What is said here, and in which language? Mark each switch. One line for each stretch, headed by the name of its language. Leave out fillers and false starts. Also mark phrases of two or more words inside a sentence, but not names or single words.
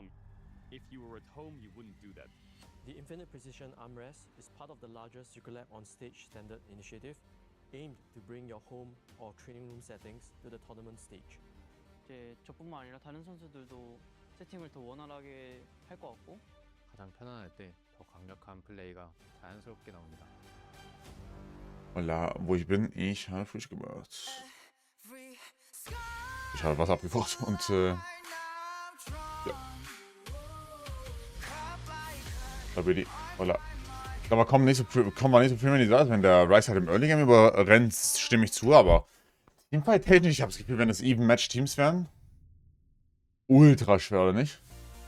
English: If you were at home, you wouldn't do that. The Infinite Precision Armrest is part of the larger Circulab on Stage standard initiative, aimed to bring your home or training room settings to the tournament stage.
Korean: 이제 저뿐만 아니라 다른 선수들도 세팅을 더 원활하게 할 것 같고 가장 편안할 때 더 강력한 플레이가 자연스럽게 na옵니다.
German: Hola, wo ich bin, ich habe frisch gemacht. Ich habe Wasser abgekocht und ja. Da bin ich. Hola. Aber kommen wir nicht so viel in die Seite, wenn der Rice halt im
English: Early Game
German: überrennt, stimme ich zu, aber Teamfight technisch, ich habe das Gefühl, wenn es
English: Even Match Teams
German: wären, ultra schwer, oder nicht?